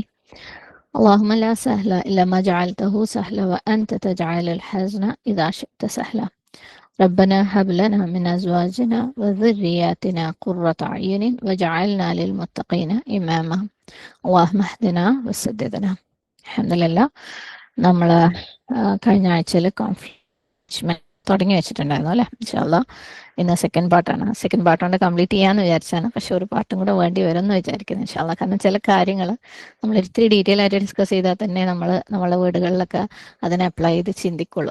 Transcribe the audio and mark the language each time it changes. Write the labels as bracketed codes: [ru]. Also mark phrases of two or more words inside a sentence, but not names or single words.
[ar] اللهم لا سهل إلا ما جعلته سهلا وأنت تجعل الحزن إذا شئت سهلا. ربنا هب لنا من أزواجنا وذرياتنا قرة أعين وجعلنا للمتقين إماما. اللهم اهدنا وسددنا. [ml] അൽഹംദുലില്ലാ നമ്മൾ കഴിഞ്ഞ ആഴ്ചയിൽ കോൺഫ്ലിക്റ്റ് തുടങ്ങി വെച്ചിട്ടുണ്ടായിരുന്നു അല്ലേ? [ar] إن شاء الله [ml] ഇന്ന് സെക്കൻഡ് പാർട്ടാണ്. [en] second part [ml] കൊണ്ട് കംപ്ലീറ്റ് ചെയ്യാമെന്ന് വിചാരിച്ചാണ്, പക്ഷെ ഒരു പാർട്ടും കൂടെ വേണ്ടി വരും എന്ന് വിചാരിക്കുന്നു [ar] إن شاء الله. [ml] കാരണം ചില കാര്യങ്ങൾ നമ്മൾ ഇത്തിരി ഡീറ്റെയിൽ ആയിട്ട് ഡിസ്കസ് ചെയ്താൽ തന്നെ നമ്മളെ വീടുകളിലൊക്കെ അതിനെ അപ്ലൈ ചെയ്ത് ചിന്തിക്കുള്ളൂ.